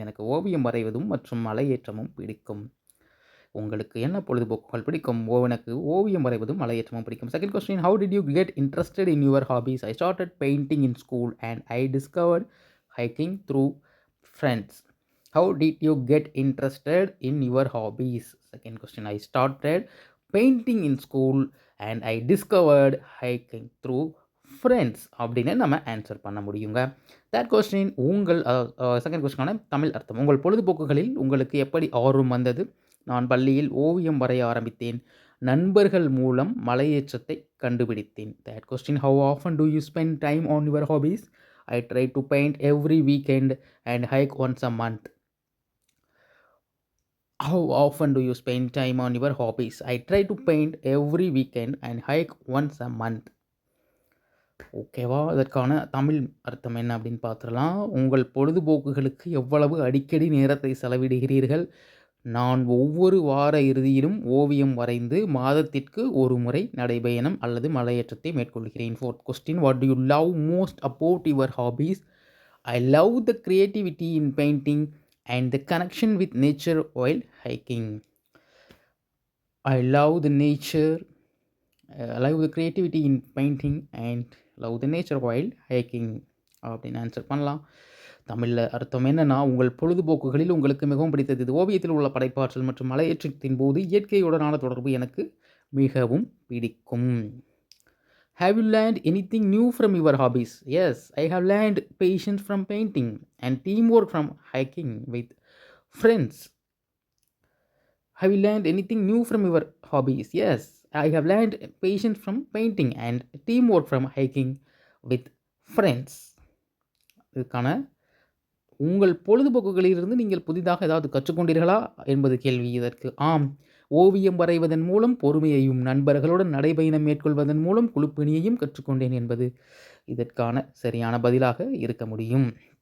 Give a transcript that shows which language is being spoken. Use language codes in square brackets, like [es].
[ta] எனக்கு ஓவியம் வரைவதும் மற்றும் மலையேற்றமும் பிடிக்கும். உங்களுக்கு என்ன பொழுதுபோக்குகள் பிடிக்கும்? எனக்கு ஓவியம் வரைவதும் மலையேற்றமும் பிடிக்கும். [en] Second question, how did you get interested in your hobbies? I started painting in school and I discovered hiking through friends. How did you get interested in your hobbies? Second question, I started painting in school and I discovered hiking through friends [ta] அப்படின்னு நம்ம answer பண்ண முடியுங்க. [en] third question, [ta] உங்கள் second கொஸ்டினான Tamil அர்த்தம். உங்கள் பொழுதுபோக்குகளில் உங்களுக்கு எப்படி ஆர்வம் வந்தது? நான் பள்ளியில் ஓவியம் வரைய ஆரம்பித்தேன். நண்பர்கள் மூலம் மலையேற்றத்தை கண்டுபிடித்தேன். [en] Third question, how often do you spend time on your hobbies? I try to paint every weekend and hike once a month. How often do you spend time on your hobbies? I try to paint every weekend and hike once a month. [ta] ஓகேவா? இதற்கான தமிழ் அர்த்தம் என்ன அப்படின்னு பார்த்துடலாம். உங்கள் பொழுதுபோக்குகளுக்கு எவ்வளவு அடிக்கடி நேரத்தை செலவிடுகிறீர்கள்? நான் ஒவ்வொரு வார இறுதியிலும் ஓவியம் வரைந்து மாதத்திற்கு ஒரு முறை நடைபயணம் அல்லது மலையேற்றத்தை மேற்கொள்கிறேன். [en] Fourth question, what do you love most about your hobbies? I love the creativity in painting and the connection with nature while hiking. I love the nature, I love the creativity in painting and love the nature while hiking [ta] அப்படின்னு answer பண்ணலாம். தமிழில் அர்த்தம் என்னன்னா, உங்கள் பொழுதுபோக்குகளில் உங்களுக்கு மிகவும் பிடித்தது இது. ஓவியத்தில் உள்ள படைப்பாற்றல் மற்றும் மலையேற்றத்தின் போது இயற்கையுடனான தொடர்பு எனக்கு மிகவும் பிடிக்கும். [en] Have you learned anything new from your hobbies? Yes, I have learned patience from painting and teamwork from hiking with friends. Have you learned anything new from your hobbies? Yes, I have learned patience from painting and teamwork from hiking with friends. [ta] இதுக்கான உங்கள் பொழுதுபோக்குகளிலிருந்து நீங்கள் புதிதாக ஏதாவது கற்றுக்கொண்டீர்களா என்பது கேள்வி. இதற்கு ஆம். ஓவியம் வரைவதன் மூலம் பொறுமையையும் நண்பர்களுடன் நடைபயணம் மேற்கொள்வதன் மூலம் குழுப்பணியையும் கற்றுக்கொண்டேன் என்பது இதற்கான சரியான பதிலாக இருக்க முடியும்.